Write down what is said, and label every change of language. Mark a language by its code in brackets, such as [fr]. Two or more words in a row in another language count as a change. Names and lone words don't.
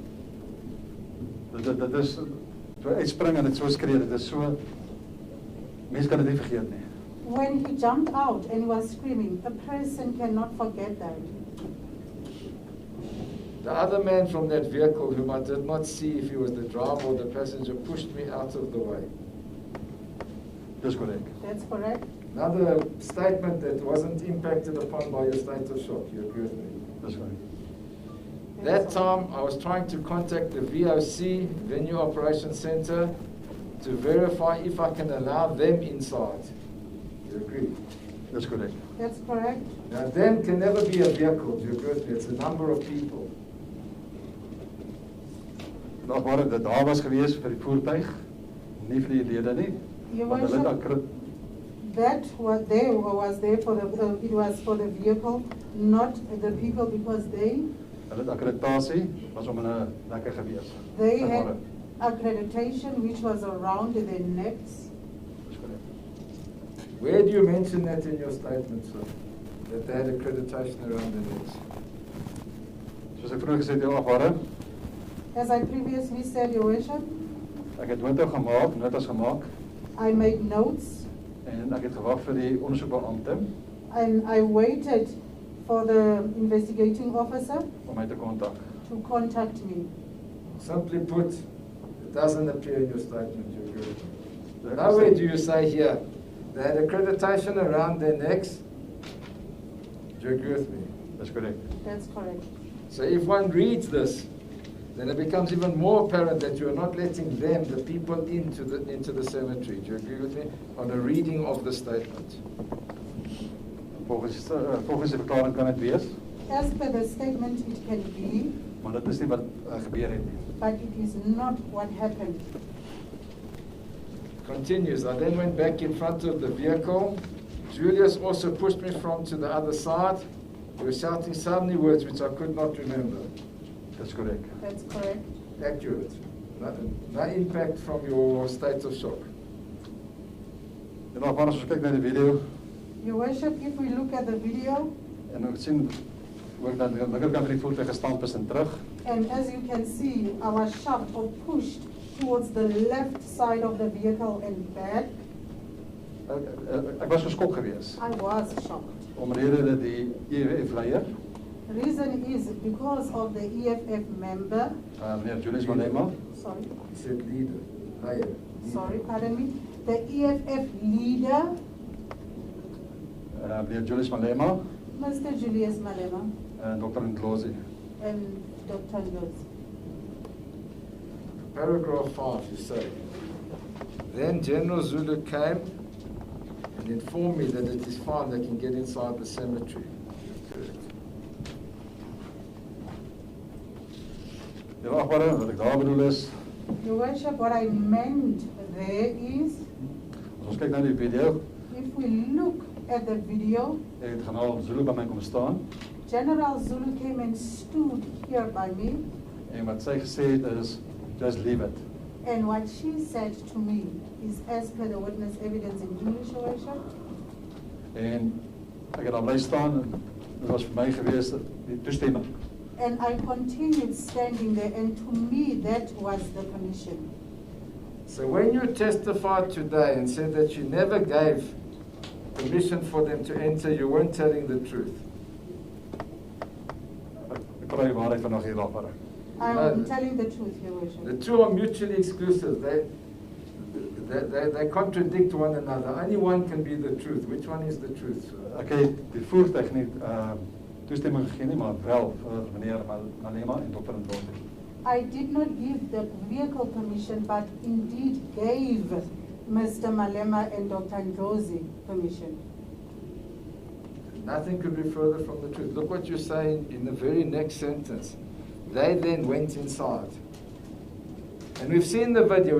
[af] Dit is toe uitspring en dit so skree, dit is so mense kan dit nie vergeet nie. [en] When he jumped out and he was screaming, a person cannot forget that. The other man from that vehicle, whom I did not see if he was the driver or the passenger, pushed me out of the way. [af] Dis korrek. [en] That's correct. Another statement that wasn't impacted upon by your state of shock. You agree with me? [af] Dis korrek. [en] That time, I was trying to contact the VOC, Venue Operations Center, to verify if I can allow them inside. You agree? [af] Dis korrek. [en] That's correct. Now, them can never be a vehicle. Do you agree with me? It's a number of people. [af] Daar was gewees vir die voertuig, nie vir die lede nie. [en] Your [af] Want hulle [en] Worship, [af] het [en] that was there for the, it was for the vehicle, not the people, because they [af] akkreditasie was om in 'n lekker gewees. [en] They had accreditation which was around their necks. [af] Dis korrek. [en] Where do you mention that in your statement, sir? That they had accreditation around their necks? [af] Soos ek vroeër gesê het, jou agbare, [en] As I previously said, Your Worship, [af] ek het notas gemaak [en] I made notes [af] en ek het gewag vir die ondersoekbeampte [en] and I waited for the investigating officer [af] om my te kontak. [en] to contact me. Simply put, it doesn't appear in your statement. You agree with me? Nowhere do you say here, they had accreditation around their necks. Do you agree with me? [af] Dis korrek. [en] That's correct. So if one reads this, then it becomes even more apparent that you are not letting them, the people, into the cemetery. Do you agree with me? On a reading of the statement. [af] Volgens die verklaring kan dit wees, [en] As per the statement, it can be, [af] maar dit is nie wat gebeur het nie. [en] but it is not what happened. Continues. I then went back in front of the vehicle. Julius also pushed me from to the other side. He was shouting so many words which I could not remember. [af] Dis korrek. [en] That's correct. Accurate. No impact from your state of shock. [af] En dan as ons kyk na die video [en] Your Worship, if we look at the video, [af] en ons sien ook dat die linkerkant van die voertuig gestamp is en terug. [en] and as you can see, I was shoved or pushed towards the left side of the vehicle and back. [af] Ek was geskok geweest [en] I was shocked. [af] omdat die EWF leier [en] Reason is because of the EFF member. [af] Meneer Julius Malema. [en] Sorry. He said leader. Higher. Sorry, pardon me. The EFF leader, [af] Meneer Julius Malema. [en] Mr. Julius Malema [af] En Dr. Ndlozi. [en] and Dr. Ndlozi. Paragraph 5, you say, then General Zulu came and informed me that it is fine, they can get inside the cemetery. [af] Ja, achtbare, wat ek daar bedoel is, [en] Your Worship, what I meant there is, [af] as ons kyk na die video, [en] if we look at the video, [af] het generaal Zulu by my kom staan, [en] General Zulu came and stood here by me, [af] en wat sy gesê het is, [en] just leave it. and what she said to me is as per the witness evidence in English, Your Worship. [af] En ek het daar bly staan, en dit was vir my gewees die toestemming. [en] And I continued standing there, and to me that was the permission. So when you testified today and said that you never gave permission for them to enter, you weren't telling the truth. [af] Ek praat die waarheid vandag hier achtbare. [en] I'm No. telling the truth, Your Worship. The two are mutually exclusive. They contradict one another. Only one can be the truth. Which one is the truth? [af] Ek het die voertuig nie toestemming gegee nie, maar wel vir meneer Malema en Dr. Ndlozi. [en] I did not give the vehicle permission, but indeed gave Mr. Malema and Dr. Ndlozi permission. Nothing could be further from the truth. Look what you're saying in the very next sentence. They then went inside. And we've seen the video.